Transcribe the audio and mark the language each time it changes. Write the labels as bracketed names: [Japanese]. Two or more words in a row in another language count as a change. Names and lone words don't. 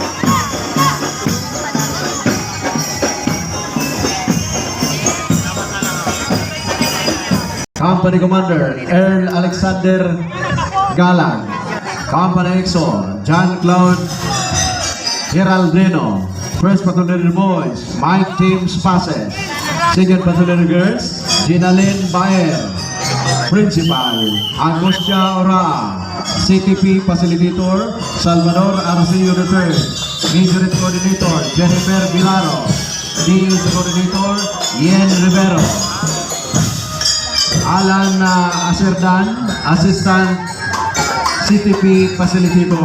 [English] Company Commander Earl Alexander Galang. Company EXO John Claude Geraldino. First Battalion Boys Mike James Pases. Second Battalion Girls Ginalyn Baer. Principal Angostia Ora. CTP Facilitator Salvador Arcillo III. Major Coordinator Jennifer Vilaro. DLC Coordinator Yen Rivero. Alan Acerdan Assistant CTP Facilitator.